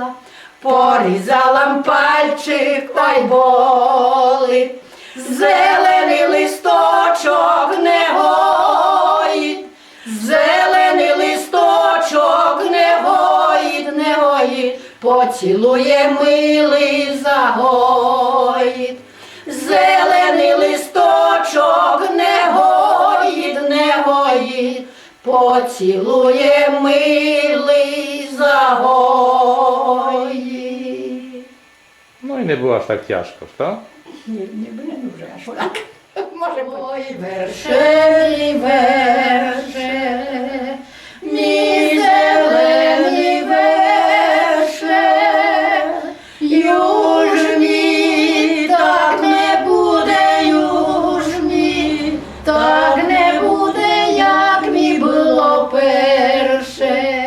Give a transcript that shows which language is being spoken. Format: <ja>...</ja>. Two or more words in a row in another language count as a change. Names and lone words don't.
<uk>Порізала пальчик та й болить, зелений листочок не гоїть, зелений листочок не гоїть, поцілує милий загоїть. Зелений листочок не гоїть, поцілує милий загоїть.</uk> <pl>No i nie było aż tak ciężko, co? Nie było dużo, aż tak.</pl> <rue>Może oj, wersze, mi zeleni wersze, już mi tak nie bude, już mi tak nie bude, jak mi było persze.</rue>